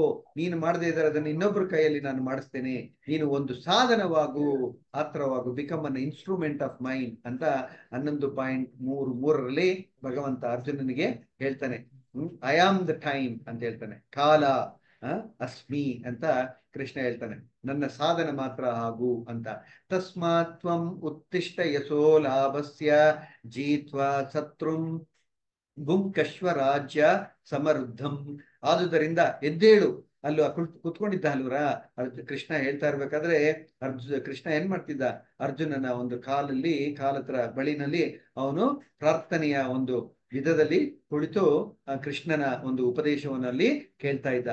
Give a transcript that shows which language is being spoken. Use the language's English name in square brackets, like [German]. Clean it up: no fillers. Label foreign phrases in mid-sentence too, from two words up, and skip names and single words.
[Kannada] ನೀನು ಮಾಡದೇ ಇದ್ರೆ ಅದನ್ನ ಇನ್ನೊಬ್ಬರ ಕೈಯಲ್ಲಿ ನಾನು ಮಾಡಿಸ್ತೇನೆ. ನೀನು ಒಂದು ಸಾಧನವಾಗು, ಪಾತ್ರವಾಗು, [English] become an instrument of mind [Kannada] ಅಂತ 11.33 ಭಗವಂತ ಅರ್ಜುನನಿಗೆ ಹೇಳ್ತಾನೆ. [English] I am the time [Kannada] ಅಂತ ಹೇಳ್ತಾನೆ, [Sanskrit] ಕಾಲ ಅಸ್ಮಿ [Kannada] ಅಂತ ಕೃಷ್ಣ ಹೇಳ್ತಾನೆ, ನನ್ನ ಸಾಧನ ಮಾತ್ರ ಆಗು ಅಂತ. [Sanskrit] ತಸ್ಮಾತ್ ತ್ವಂ ಉತ್ತಿಷ್ಟ ಯಶೋ ಲಾಭಸ್ಯ ಜೀತ್ವಾ ಶತ್ರುಂ ಭುಂಕಶ್ವ ರಾಜ್ಯ ಸಮೃದ್ಧಂ. [Kannada] ಆದುದರಿಂದ ಎದ್ದೇಳು. ಅಲ್ಲೂ ಕುತ್ಕೊಂಡಿದ್ದ ಅಲ್ವರ ಕೃಷ್ಣ ಹೇಳ್ತಾ ಇರ್ಬೇಕಾದ್ರೆ ಕೃಷ್ಣ ಏನ್ ಮಾಡ್ತಿದ್ದ, ಅರ್ಜುನನ ಒಂದು ಕಾಲತ್ರ ಬಳಿನಲ್ಲಿ ಅವನು ಪ್ರಾರ್ಥನೆಯ ಒಂದು ವಿಧದಲ್ಲಿ ಕುಳಿತು ಕೃಷ್ಣನ ಒಂದು ಉಪದೇಶವನ್ನು ಅಲ್ಲಿ ಕೇಳ್ತಾ ಇದ್ದ.